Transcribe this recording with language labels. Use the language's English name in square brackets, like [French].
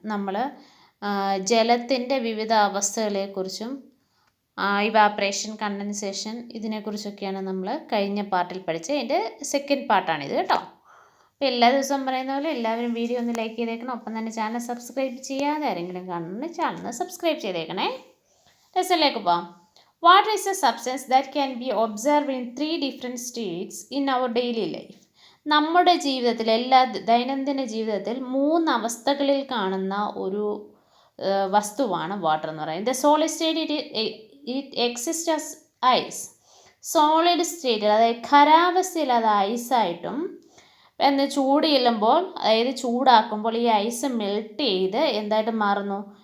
[Malayalam] നമ്മൾ ജലത്തിൻ്റെ വിവിധ അവസ്ഥകളെക്കുറിച്ചും ഇവാപ്രേഷൻ, കണ്ടൻസേഷൻ ഇതിനെക്കുറിച്ചൊക്കെയാണ് നമ്മൾ കഴിഞ്ഞ പാർട്ടിൽ പഠിച്ചത്. അതിൻ്റെ സെക്കൻഡ് പാർട്ടാണിത് കേട്ടോ. അപ്പോൾ എല്ലാ ദിവസവും പറയുന്ന പോലെ എല്ലാവരും വീഡിയോ ഒന്ന് ലൈക്ക് ചെയ്തേക്കണം. ഒപ്പം തന്നെ ചാനൽ സബ്സ്ക്രൈബ് ചെയ്യാതെ ആരെങ്കിലും കാണുന്നുണ്ടെങ്കിൽ ചാനൽ സബ്സ്ക്രൈബ് ചെയ്തേക്കണേ. ലെസണിലേക്ക് പോകാം. [English] Water is a substance that can be observed in 3 different states in our daily life. [Malayalam] നമ്മുടെ ജീവിതത്തിൽ ദൈനംദിന ജീവിതത്തിൽ 3 അവസ്ഥകളിൽ കാണുന്ന ഒരു വസ്തുവാണ് വാട്ടർ എന്ന് പറയുന്നത്. [English] The solid state it exist as ice. [Malayalam] Solid state അതായത് ഖരാവസ്ഥയിൽ അത് ഐസായിട്ടും ചൂട് ചെല്ലുമ്പോൾ അതായത് ചൂടാക്കുമ്പോൾ ഈ ഐസ് മെൽറ്റ് ചെയ്ത് എന്തായിട്ട് മാറുന്നു?